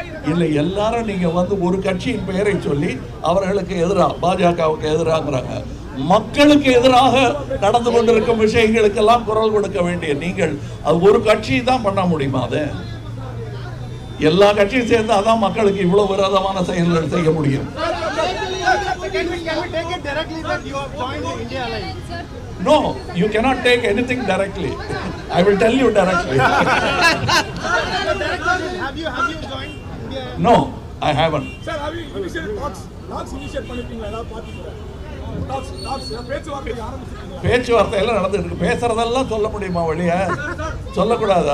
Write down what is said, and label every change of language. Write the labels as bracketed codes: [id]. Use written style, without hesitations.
[ta] இல்லை, எல்லாரும் நீங்க வந்து ஒரு கட்சியின் பெயரை சொல்லி அவர்களுக்கு எதிராக, பாஜகவுக்கு எதிராகிறாங்க. மக்களுக்கு எதிராக நடந்து கொண்டிருக்கும் விஷயங்களுக்கெல்லாம் குரல் கொடுக்க வேண்டிய நீங்கள் அது ஒரு கட்சி தான் பண்ண முடியுமா? அது எல்லா கட்சியும் சேர்ந்து அதான் மக்களுக்கு இவ்வளவு விரோதமான செயல்கள் செய்ய முடியும். [en] No, you cannot take anything directly. I will tell you directly. Have you joined India? No, I haven't. Sir, have you initiated talks initiate [ta] பண்ணிட்டீங்களா பார்ட்டில? talks பேச்சுவார்த்தை ஆரம்பிச்சிட்டீங்களா? பேச்சுவார்த்தை எல்லாம் நடந்துட்டு இருக்கு. பேசுறதெல்லாம் சொல்ல முடியுமா வெளிய? சொல்லக்கூடாது.